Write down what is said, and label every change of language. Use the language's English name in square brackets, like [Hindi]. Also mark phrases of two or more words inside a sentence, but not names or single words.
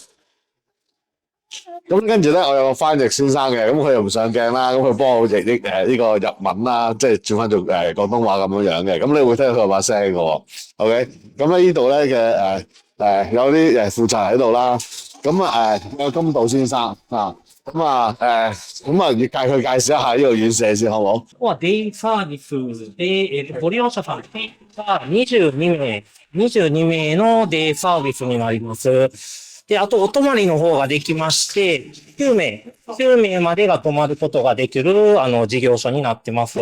[Cantonese] 咁跟住咧，我有個翻譯先生嘅，咁佢又唔上鏡啦，咁佢幫我譯呢個日文啦，即係轉翻做廣東話咁樣樣嘅。咁你會聽到佢把聲嘅喎。OK，咁咧呢度咧嘅有啲負責人喺度啦。咁有金道先生介紹一下呢個院舍先，好唔好？ [Japanese] ここはデイサービスで、ご利用者さんが22名のデイサービスになります。で、あとお泊まりの方ができまして、9名までが泊まることができる、事業所になってます。